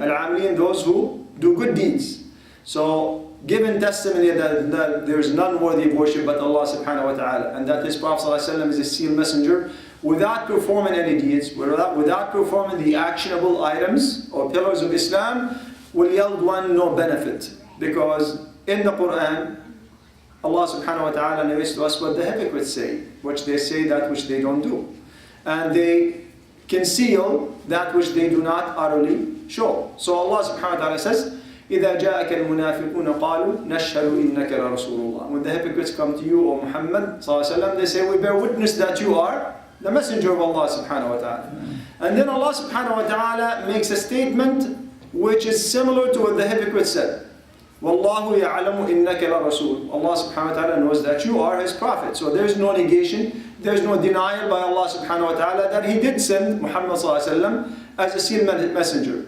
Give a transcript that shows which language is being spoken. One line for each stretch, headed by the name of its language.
English: Al-amilin, those who do good deeds. So given testimony that there is none worthy of worship but Allah subhanahu wa ta'ala, and that His Prophet ﷺ is a sealed messenger, without performing any deeds, without performing the actionable items or pillars of Islam, will yield one no benefit. Because in the Quran, Allah subhanahu wa ta'ala narrates to us what the hypocrites say, which they say that which they don't do. And they conceal that which they do not utterly show. So Allah subhanahu wa ta'ala says,
Arabic: إِذَا جَاءَكَ الْمُنَافِقُونَ قَالُوا نَشْهَدُ إِنَّكَ لَرَسُولُ اللَّهِ.
English: When the hypocrites come to you, O Muhammad sallallahu alaihi wasallam, they say, we bear witness that you are the messenger of Allah subhanahu wa ta'ala. And then Allah subhanahu wa ta'ala makes a statement which is similar to what the hypocrites said.
Arabic: وَاللَّهُ يَعْلَمُ إِنَّكَ لَرَسُولُ.
English: Allah subhanahu wa ta'ala knows that you are His prophet. So there's no negation, there's no denial by Allah subhanahu wa ta'ala that He did send Muhammad sallallahu alaihi wasallam as a sealed messenger.